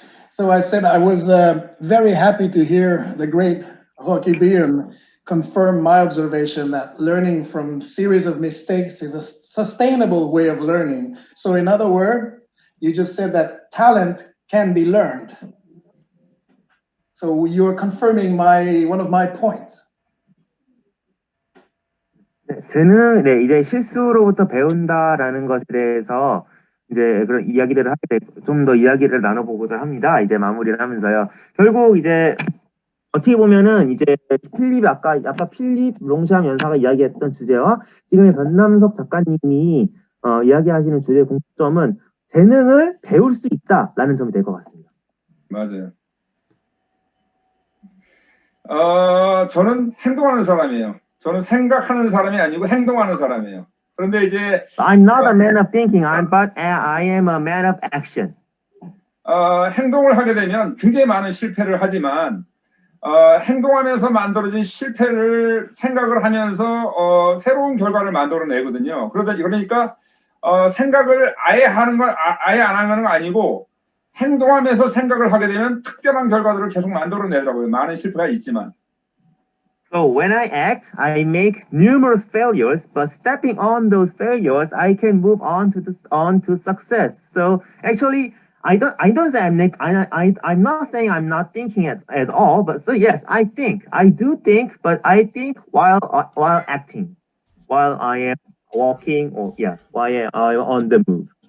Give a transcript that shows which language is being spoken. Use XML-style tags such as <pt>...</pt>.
<en>So I said I was very happy to hear the great Byun confirm my observation that learning from series of mistakes is a sustainable way of learning. So in other words, you just said that talent can be learned. So you're confirming one of my points.</en> <ko>저는 이제 실수로부터 배운다라는 것에 대해서 이제 그런 이야기들을 하게 되고 좀 더 이야기를 나눠보고자 합니다. 이제 마무리를 하면서요. 결국 이제 어떻게 보면은 이제 아까 필립 롱샴 연사가 이야기했던 주제와 지금의 변남석 작가님이 이야기하시는 주제의 공통점은 재능을 배울 수 있다라는 점이 될 것 같습니다. 맞아요. 저는 행동하는 사람이에요. 저는 생각하는 사람이 아니고 행동하는 사람이에요. 그런데 이제</ko> <en>I'm not a man of thinking, but I am a man of action.</en> <ko>행동을 하게 되면 굉장히 많은 실패를 하지만 행동하면서 만들어진 실패를 생각을 하면서 새로운 결과를 만들어내거든요. 그러니까 생각을 아예 안 하는 건 아니고 행동하면서 생각을 하게 되면 특별한 결과들을 계속 만들어내더라고요. 많은 실패가 있지만.</ko> <en>So when I act, I make numerous failures, but stepping on those failures, I can move on to success. So actually, I don't say I'm not saying I'm not thinking at all, but so yes, I do think, but I think while acting, while I am walking, while I am on the move.</en>